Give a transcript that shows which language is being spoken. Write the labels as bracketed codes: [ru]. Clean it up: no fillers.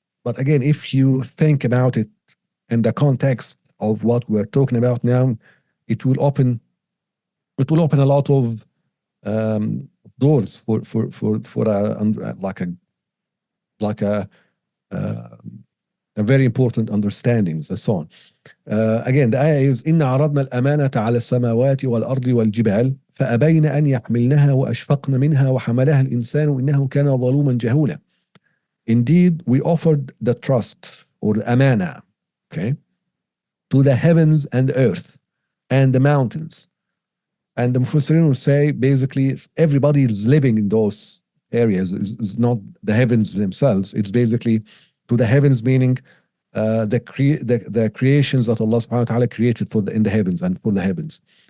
[en] But again, if you think about it in the context of what we're talking about now, it will open a lot of doors for a very important understandings and so on. Again, the ayah is [ar] إِنَّ عَرَضْنَا الْأَمَانَةَ عَلَى السَّمَاوَاتِ وَالْأَرْضِ وَالْجِبَالِ فَأَبَيْنَ أَنْ يَحْمِلْنَهَا وَأَشْفَقْنَ مِنْهَا وَحَمَلَهَا الْإِنسَانُ إِنَّهُ كَانَ ظَلُومًا جَهُولًا. [en] Indeed, we offered the trust or the amana, okay, to the heavens and the earth and the mountains. And the Mufassirin will say, basically, everybody is living in those areas. It's not the heavens themselves. It's basically to the heavens, meaning the creations that Allah subhanahu wa ta'ala created in the heavens and for the heavens.